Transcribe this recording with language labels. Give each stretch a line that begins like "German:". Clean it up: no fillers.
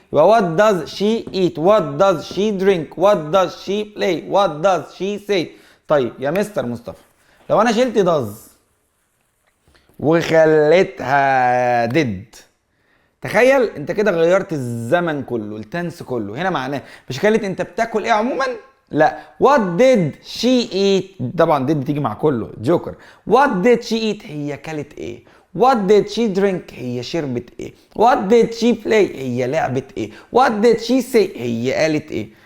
Arabic: يبقى
English: what does she eat؟ what does she drink؟ what does she play؟ what does she say؟
Arabic: طيب يا مستر مصطفى، لو انا شلت does وخليتها did، تخيل انت كده غيرت الزمن كله، التنس كله. هنا معناه مش كانت انت بتاكل ايه عموما، لا.
English: what did she eat؟
Arabic: طبعا did تيجي مع كله جوكر.
English: what did she eat؟
Arabic: هي كلت ايه.
English: what did she drink؟
Arabic: هي شربت ايه.
English: what did she play؟
Arabic: هي لعبت ايه.
English: what did she say؟
Arabic: هي قالت ايه.